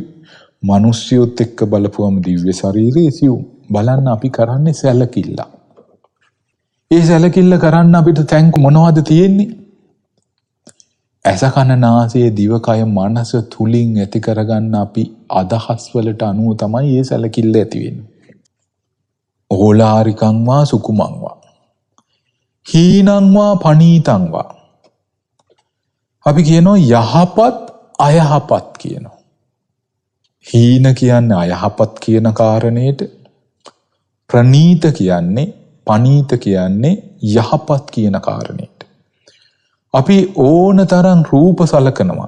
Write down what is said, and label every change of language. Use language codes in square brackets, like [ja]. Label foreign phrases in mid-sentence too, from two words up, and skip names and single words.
[si] මනුෂ්‍යයොත් එක්ක බලපුවම දිව්‍ය ශරීරයේ සියුම්. බලන්න අපි කරන්නේ සැලකිල්ල. ඒ සැලකිල්ල කරන්න අපිට තැන් මොනවද තියෙන්නේ? ඇස කන නාසය දිවකය මනස තුලින් ඇති කරගන්න අපි අදහස් වලට අනුව තමයි මේ සැලකිල්ල ඇති වෙන්නේ. [pi] ඕලාරිකං වා සුකුමං වා හීනං වා පනීතං වා [si] අපි කියනවා යහපත් අයහපත් කියනවා. හීන කියන්නේ අයහපත් කියන කාරණේට, ප්‍රනීත කියන්නේ පනීත කියන්නේ යහපත් කියන කාරණේට. අපි ඕන තරම් රූප සලකනවා.